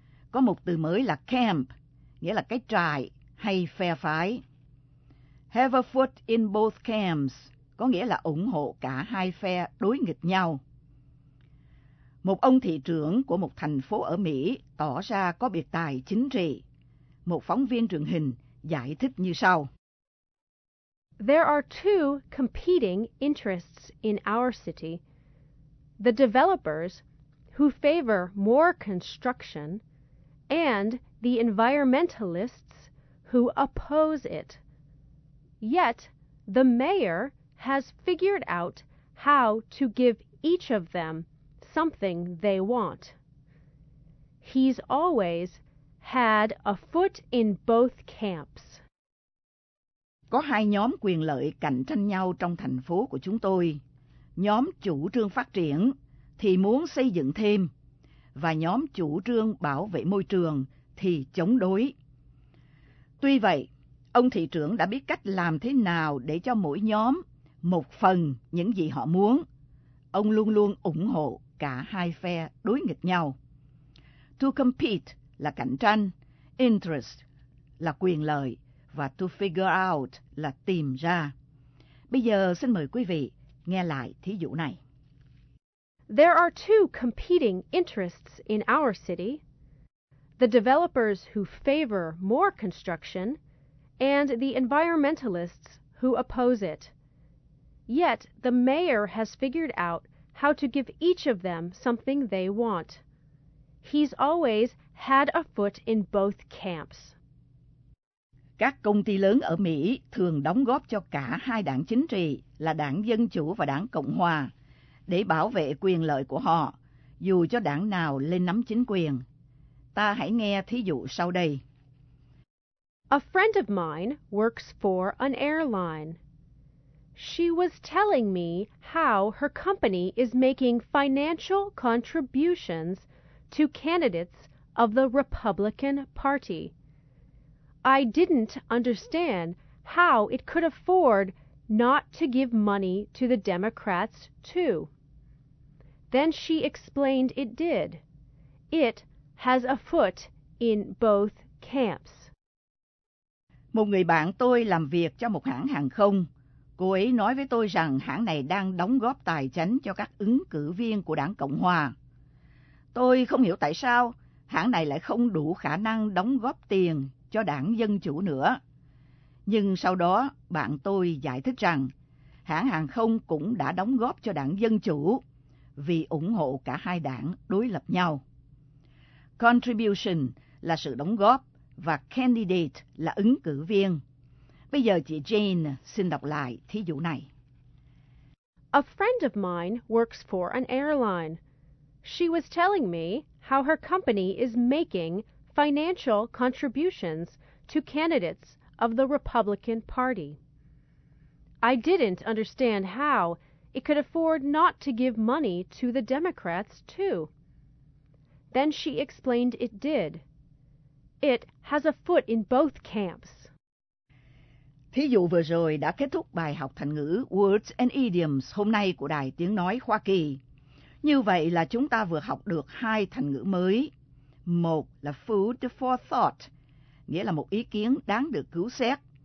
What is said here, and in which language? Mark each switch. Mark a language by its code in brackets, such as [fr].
[vi] Có một từ mới là camp, nghĩa là cái trại hay phe phái. [en] Have a foot in both camps [vi] có nghĩa là ủng hộ cả hai phe đối nghịch nhau. Một ông thị trưởng của một thành phố ở Mỹ tỏ ra có biệt tài chính trị. Một phóng viên truyền hình giải thích như sau. [en] There are two competing interests in our city. The developers, who favor more construction, and the environmentalists, who oppose it. Yet, the mayor has figured out how to give each of them something they want. He's always had a foot in both camps. [vi] Có hai nhóm quyền lợi cạnh tranh nhau trong thành phố của chúng tôi. Nhóm chủ trương phát triển thì muốn xây dựng thêm, và nhóm chủ trương bảo vệ môi trường thì chống đối. Tuy vậy, ông thị trưởng đã biết cách làm thế nào để cho mỗi nhóm một phần những gì họ muốn. Ông luôn luôn ủng hộ cả hai phe đối nghịch nhau. To compete là cạnh tranh, interest là quyền lợi và to figure out là tìm ra. Bây giờ xin mời quý vị nghe lại thí dụ này. [en] There are two competing interests in our city: the developers who favor more construction and the environmentalists who oppose it. Yet the mayor has figured out how to give each of them something they want. He's always had a foot in both camps. [vi] Các công ty lớn ở Mỹ thường đóng góp cho cả hai đảng chính trị là đảng Dân Chủ và đảng Cộng Hòa để bảo vệ quyền lợi của họ, dù cho đảng nào lên nắm chính quyền. Ta hãy nghe thí dụ sau đây. [en] A friend of mine works for an airline. She was telling me how her company is making financial contributions to candidates of the Republican Party. I didn't understand how it could afford not to give money to the Democrats, too. Then she explained it did. It has a foot in both camps. [vi] Một người bạn tôi làm việc cho một hãng hàng không. Cô ấy nói với tôi rằng hãng này đang đóng góp tài chính cho các ứng cử viên của đảng Cộng Hòa. Tôi không hiểu tại sao hãng này lại không đủ khả năng đóng góp tiền cho đảng Dân Chủ nữa. Nhưng sau đó, bạn tôi giải thích rằng hãng hàng không cũng đã đóng góp cho đảng Dân Chủ vì ủng hộ cả hai đảng đối lập nhau. Contribution là sự đóng góp và candidate là ứng cử viên. Bây giờ chị Jane xin đọc lại thí dụ này. [en] A friend of mine works for an airline. She was telling me how her company is making financial contributions to candidates of the Republican Party. I didn't understand how it could afford not to give money to the Democrats, too. Then she explained it did. It has a foot in both camps. [vi] Thí dụ vừa rồi đã kết thúc bài học thành ngữ Words and Idioms hôm nay của Đài Tiếng Nói Hoa Kỳ. Như vậy là chúng ta vừa học được hai thành ngữ mới. Một là [en] food for thought, [vi] nghĩa là một ý kiến đáng được cứu xét.